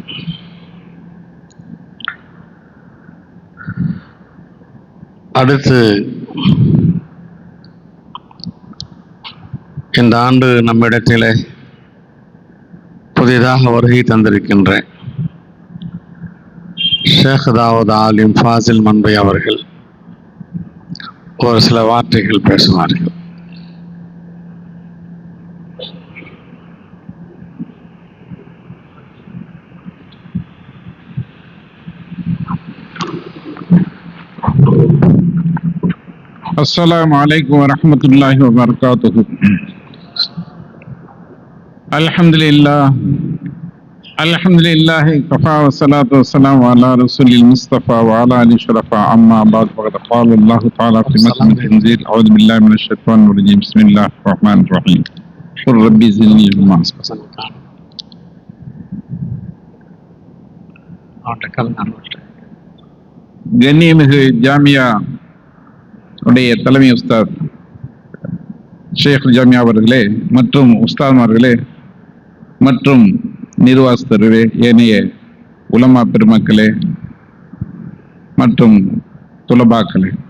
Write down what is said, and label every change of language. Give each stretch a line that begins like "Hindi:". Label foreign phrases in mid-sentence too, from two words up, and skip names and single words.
Tamil: அடுத்து இந்த ஆண்டு நம்மிடத்திலே புதிதாக வருகை தந்திருக்கின்ற ஷேக் தாவூத் ஆலிம் ஃபாசில் மன்பை அவர்கள் ஒரு சில வார்த்தைகள் பேசுவார்கள்.
Arabic: السلام عليكم ورحمة الله وبركاته. الحمد لله كفى والصلاة والسلام على رسول المصطفى وعلى آله الشرفاء. أما بعد فقد قال الله تعالى في محكم التنزيل: أعوذ بالله من الشيطان الرجيم. بسم الله الرحمن الرحيم. قل ربي زدني علما.
Tamil: கண்ணியமிகு ஜாமியா உடைய தலைமை உஸ்தாத் ஷேக் ஜாமியா அவர்களே மற்றும் உஸ்தாத்மார்களே மற்றும் நிர்வாகஸ்தர்களே, ஏனைய உலமா பெருமக்களே மற்றும் துலபாக்களே,